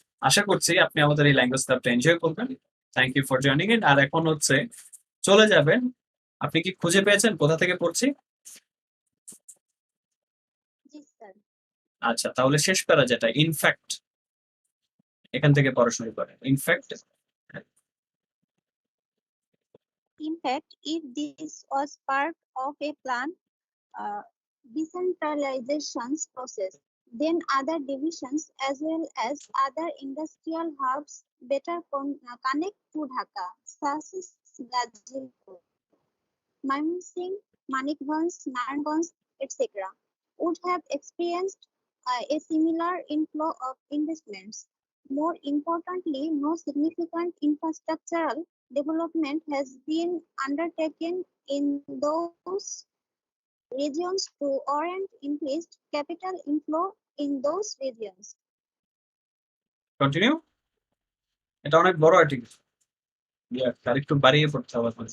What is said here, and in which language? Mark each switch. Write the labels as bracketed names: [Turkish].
[Bangla] আশা করছি আপনি আমাদের এই ল্যাঙ্গুয়েজ ক্লাবটা এনজয় করবেন। [English] Thank you for joining in. [Bangla] আর এখন হচ্ছে চলে যাবেন, আপনি কি খুঁজে পেয়েছেন কোথা থেকে পড়ছি? জি স্যার। আচ্ছা, তাহলে শেষ প্যারা যেটা ইনফ্যাক্ট, এখান থেকে পড়াশোনা করেন। [English] In fact, In fact, if this was part of a planned decentralization process, then other divisions as well as other industrial hubs better connect to Dhaka, such as Gazipur, Mymensingh, Manikganj, Naranganj, etc., would have experienced a similar inflow of investments. More importantly, no significant infrastructural development has been undertaken in those regions to warrant increased capital inflow in those regions. Continue. [Bangla] এটা অনেক বড় article, আর একটু বাড়িয়ে পড়তে হবে।